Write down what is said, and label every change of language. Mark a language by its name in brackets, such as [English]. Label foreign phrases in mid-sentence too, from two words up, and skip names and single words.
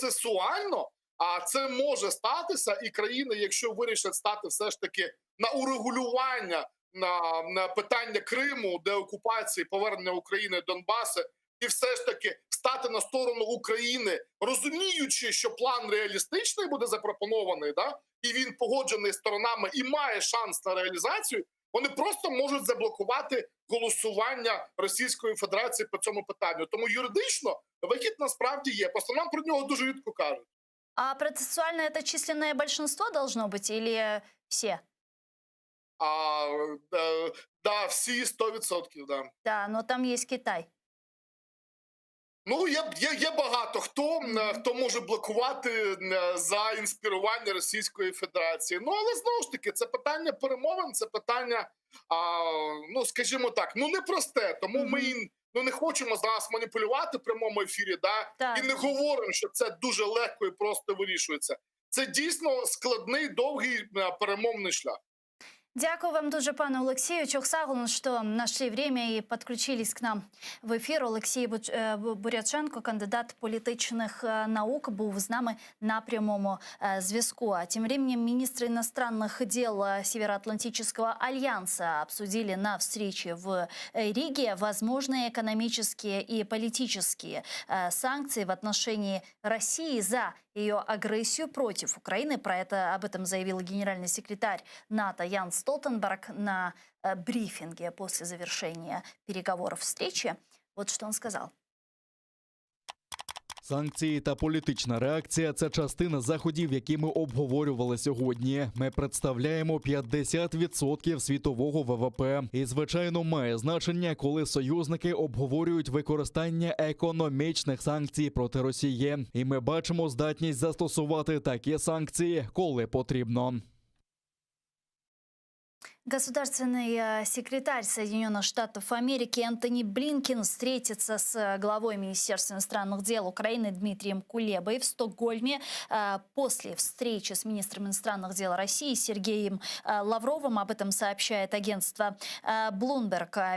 [Ukrainian] Тому процесуально А це може статися, і країни, якщо вирішать стати все ж таки на урегулювання на питання Криму, деокупації, повернення України Донбасу, і все ж таки стати на сторону України, розуміючи, що план реалістичний буде запропонований, да, і він погоджений сторонами і має шанс на реалізацію, вони просто можуть заблокувати голосування Російської Федерації по цьому питанню. Тому юридично вихід насправді є. Просто нам про нього дуже рідко кажуть. [Russian] А процессуально это численное большинство должно быть или все? [Ukrainian] Да, всі 100%, да. [Russian] Да, но там есть Китай. [Ukrainian] Ну, є багато хто може блокувати за інспірування Російської Федерації. Ну, але знову ж таки, це питання перемовин, це питання, ну, скажімо так, ну, непросте. Тому ми не хочемо зараз маніпулювати в прямому ефірі, да? Так. І не говоримо, що це дуже легко і просто вирішується. Це дійсно складний, довгий перемовний шлях. Дякую вам дуже, пане Олексію. Чохсаглун, що [Russian] нашли время [Ukrainian] і підключились к нам в ефір. Олексій Буряченко, кандидат політичних наук, був з нами на прямому зв'язку. [Russian] А тем временем министры иностранных дел Североатлантического альянса обсудили на встрече в Риге возможные экономические и политические санкции в отношении России за ее агрессию против Украины. Об этом заявил генеральный секретарь НАТО Ян Столтенберг на брифинге после завершения переговоров встречи. Вот что он сказал. [Ukrainian] Санкції та політична реакція – це частина заходів, які ми обговорювали сьогодні. Ми представляємо 50% світового ВВП. І, звичайно, має значення, коли союзники обговорюють використання економічних санкцій проти Росії. І ми бачимо здатність застосувати такі санкції, коли потрібно. [Russian] Государственный секретарь Соединенных Штатов Америки Антони Блинкен встретится с главой Министерства иностранных дел Украины Дмитрием Кулебой в Стокгольме. После встречи с министром иностранных дел России Сергеем Лавровым, об этом сообщает агентство Bloomberg.